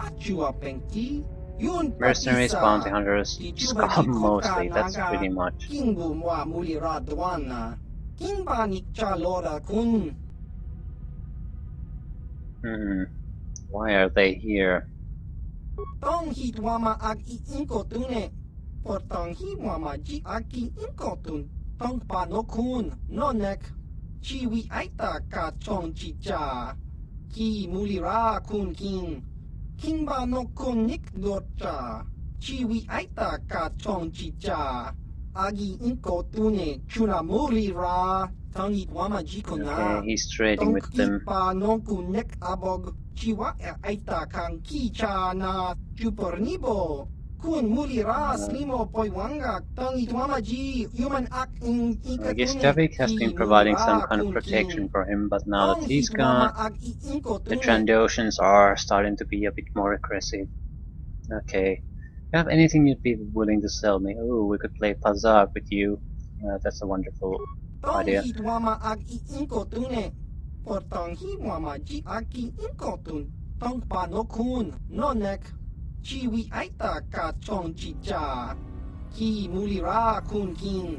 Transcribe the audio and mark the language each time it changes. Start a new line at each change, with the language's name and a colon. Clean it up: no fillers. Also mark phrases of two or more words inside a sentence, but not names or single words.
English: Mercenaries, bounty hunters, scum mostly, that's pretty much. Why are they here? Ki mulira kun king. Kimba no kun nik dorcha. Chiwi aita ka chong chicha. Agi inko tune chuna mulira. Tangi wama jikona. Okay, he's trading with them. Pa no kun nek abog. Chiwa aita kang kicha na chupornibo. Kun mulira slimo poiwanga. Tangi wama ji human act in. I guess Javik has been providing some kind of protection for him, but now that he's gone, the Trandoshans are starting to be a bit more aggressive. Okay. Do you have anything you'd be willing to sell me? Oh, we could play Pazak with you. That's a wonderful idea. Chiwi aita ka chong chicha. Ki mulira kun king.